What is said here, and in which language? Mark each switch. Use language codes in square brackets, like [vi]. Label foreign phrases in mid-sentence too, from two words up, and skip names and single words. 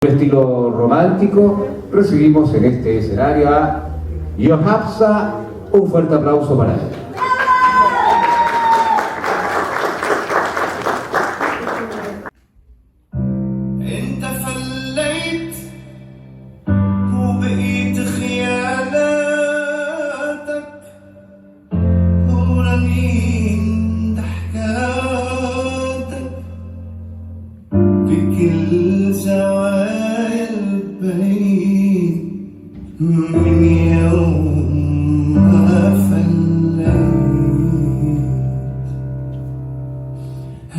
[es] Estilo romántico, recibimos en este escenario a Yohapsa. Un fuerte aplauso para él. [ar] انت فليت وبقيت خيالاتك ورنين ضحكاتك بكل زوايا البيت من يوم ما فليت.